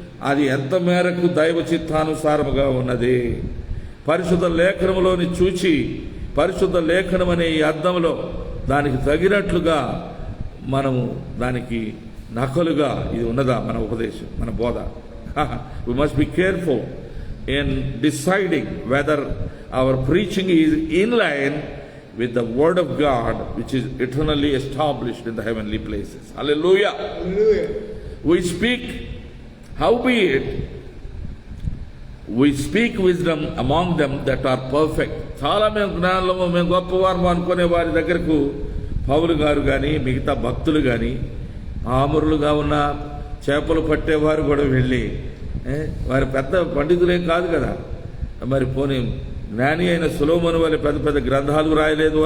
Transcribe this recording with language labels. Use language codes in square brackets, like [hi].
[te] అది ఎంత మేరకు దైవ చిత్తానుసారముగా ఉన్నది. పరిశుద్ధ లేఖనములోని చూచి, పరిశుద్ధ లేఖనం అనే ఈ అర్థంలో దానికి తగినట్లుగా మనము దానికి నకలుగా ఇది ఉన్నదా మన ఉపదేశం, మన బోధ? [en] We must be careful in deciding whether our preaching is in line with the word of God, which is eternally established in the heavenly places. Hallelujah. Hallelujah. We speak, howbeit we speak wisdom among them that are perfect. [te] చాలా మేము జ్ఞానంలో మేము గొప్పవారు అనుకునే వారి దగ్గరకు పౌలు గారు కానీ మిగతా భక్తులు కానీ ఆమురులుగా ఉన్న చేపలు పట్టేవారు కూడా వెళ్ళి, వారి పెద్ద పండితులేం కాదు కదా, మరి పోనీ జ్ఞాని అయిన సొలొమోను వలె పెద్ద పెద్ద గ్రంథాలు రాయలేదు.